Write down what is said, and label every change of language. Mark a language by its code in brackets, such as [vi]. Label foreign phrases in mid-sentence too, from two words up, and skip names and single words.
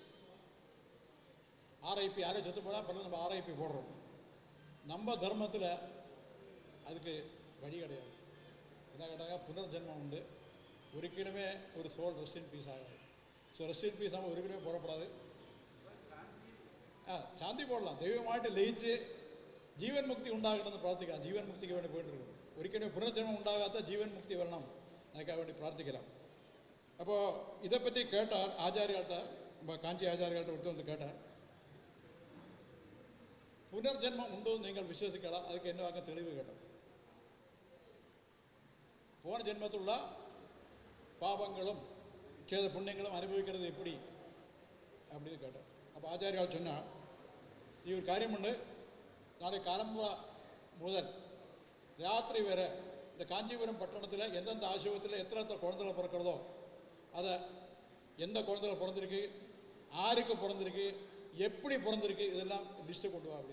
[ta] ஆர்ஐபி யாரும் செத்து போனால் பல நம்ம ஆர்ஐபி போடுறோம். நம்ம தர்மத்தில் அதுக்கு வழி கிடையாது. என்ன கேட்டாங்க, புனர்ஜென்மம் உண்டு. ஒரிக்கலுமே ஒரு [en] soul rest in peace [ta] ஆகாது. [en] so rest in peace [ta] ஆகாமல் ஒரிக்கலுமே போடக்கூடாது. சாந்தி போடலாம். [ml] தெய்வமாയിട്ട് ലയിച്ച് ജീവൻ മുക്തി ഉണ്ടാകണമെന്ന് പ്രാർത്ഥിക്കാം. ജീവൻ മുക്തിക്ക് വേണ്ടി പോയിട്ടിരിക്കും. ഒരിക്കലും പുനർജന്മം ഉണ്ടാകാത്ത ജീവൻ മുക്തി വരണം എന്നൊക്കെ വേണ്ടി പ്രാർത്ഥിക്കണം. അപ്പോൾ ഇതേപ്പറ്റി കേട്ടാൽ ആചാര്യമായിട്ട് കാഞ്ചി ആചാര്യമായിട്ട് എടുത്തു വന്ന് കേട്ടാൽ പുനർജന്മം ഉണ്ടോ എന്ന് നിങ്ങൾ വിശ്വസിക്കണം. അതൊക്കെ എന്നെ അങ്ങ് തെളിവ് കേട്ടോ. [ta] போன ஜென்மத்துள்ள பாவங்களும் செய்த புண்ணியங்களும் அனுபவிக்கிறது எப்படி அப்படின்னு கேட்டேன். அப்போ ஆச்சாரியால் சொன்னால், நீ ஒரு காரியம் பண்ணு, நாளை காலம்புற முதல் ராத்திரி வரை இந்த காஞ்சிபுரம் பட்டணத்தில் எந்தெந்த ஆசிரமத்தில் எத்தனை குழந்தைகள் பிறக்கிறதோ அதை எந்த குழந்தைகள் பிறந்திருக்கு, யாருக்கு பிறந்திருக்கு, எப்படி பிறந்திருக்கு, இதெல்லாம் லிஸ்ட்டு கொண்டு வா அப்படின்னு.